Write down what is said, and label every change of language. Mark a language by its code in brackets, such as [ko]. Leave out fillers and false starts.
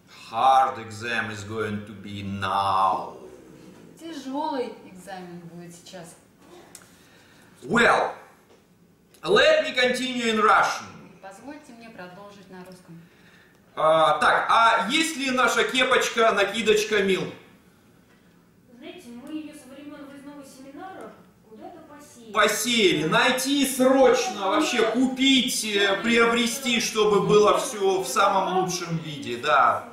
[en] Hard exam is going to be now. [ru] Тяжелый экзамен будет сейчас. [en] Well, let me continue in Russian. [ru] Позвольте мне продолжить на русском. Так, а есть ли наша кепочка, накидочка, Мил? Знаете, мы ее со времен выездного семинара куда-то посеяли. Посеяли. Найти срочно, вообще купить, приобрести, чтобы было все в самом лучшем виде, да.